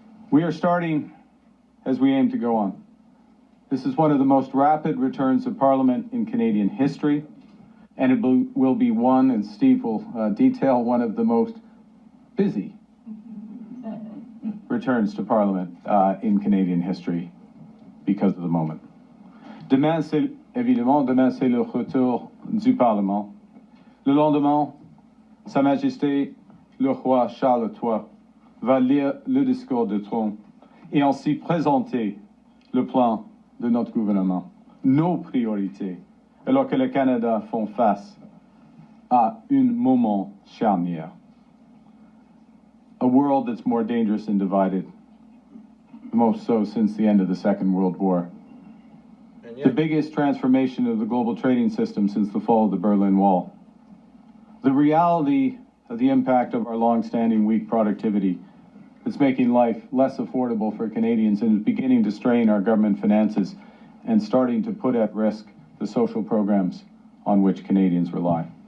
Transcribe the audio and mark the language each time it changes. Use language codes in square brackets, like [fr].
[en] We are starting as we aim to go on. This is one of the most rapid returns of Parliament in Canadian history, and it will be one, and Steve will detail, one of the most busy returns to Parliament in Canadian history because of the moment. [fr] Demain, c'est le retour du Parlement. Le lendemain, Sa Majesté, le roi Charles III, va lire le discours de trône et ainsi présenter le plan de notre gouvernement, nos priorités, alors que le Canada font face à un moment charnière. [en] A world that's more dangerous and divided, most so since the end of the Second World War. The biggest transformation of the global trading system since the fall of the Berlin Wall. The reality of the impact of our long-standing weak productivity that's making life less affordable for Canadians and is beginning to strain our government finances and starting to put at risk the social programs on which Canadians rely.